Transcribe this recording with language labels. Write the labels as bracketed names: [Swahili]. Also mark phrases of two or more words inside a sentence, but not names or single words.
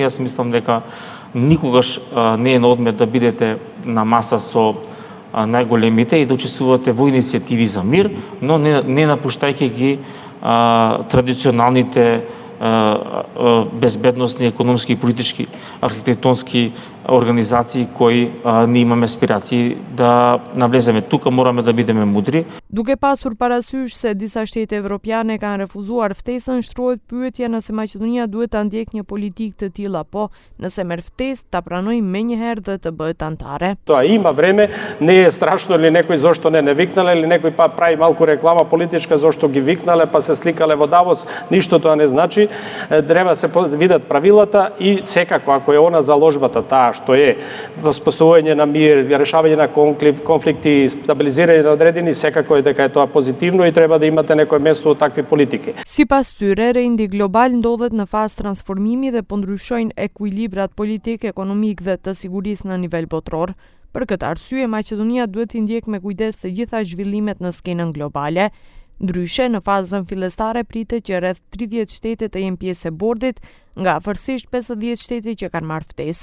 [Macedonian] Јас мислам дека никогаш не е на одмет да бидете на маса со најголемите и да учествувате во иницијативи за мир, но не напуштајќи ги традиционалните безбедносни, економски и политички архитектонски организации кои ние имаме аспирации да навлеземе. Тука morаме да бидеме мудри. [Albanian] Duke pasur parasysh se disa shtete evropiane kanë refuzuar ftesën, shtrohet pyetja nëse Maqedonia duhet ta ndjekë një politikë të tillë apo nëse merr ftesë ta pranojë menjëherë dhe të bëhet antare. [Macedonian] Тоа има време, не е страшно или некој зошто не викнале или некој па прави малку реклама политичка зошто ги викнале па се сликале во Давос, ништо тоа не значи. Треба се видат правилата и секако ако е она заложбата таа што е воспоставување на мир, решавање на конфликти, стабилизирање на одредени, секако е дека е тоа позитивно и треба да имате некое место од такви политики. [Albanian] Sipas tyre, rendi global ndodhet në fazë transformimi dhe po ndryshojnë ekuilibrat politik, ekonomik dhe të sigurisë në nivel botror. Për këtë arsye, Maqedonia duhet t'i ndjekë me kujdes të gjitha zhvillimet në skenën globale. Ndryshe, në fazën fillestare pritet që rreth 30 shtete të jenë pjesë e bordit, nga afërsisht 50 shtete që kanë marrë ftesë.